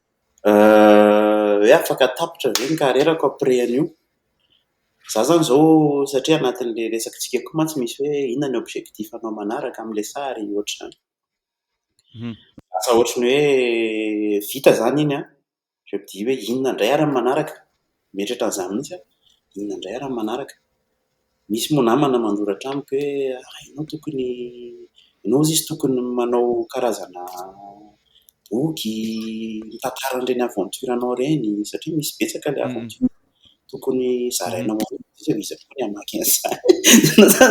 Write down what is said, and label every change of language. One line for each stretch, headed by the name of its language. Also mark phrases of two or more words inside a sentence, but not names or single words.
Malagasy: Hoe afaka tapitra ve ny karerako après an'io? Za zany zao satria anatin'le resakantsika koa mantsy misy hoe inona ny objectif anao manaraka amin'le sary ohatr'izany. Asa ohatran'ny hoe vita zany iny
French: je me dis
Malagasy: hoe inona indray ary ny manaraka, mieritreritra an'izany mihitsy inona indray ary ny manaraka. Misy moa namana mandoratra amiko hoe ianao izy tokony manao karazana boky mitantara an'ireny aventure anao ireny satria misy betsaka ilay aventure tokony zarainao izy tokony hamaky an'izany.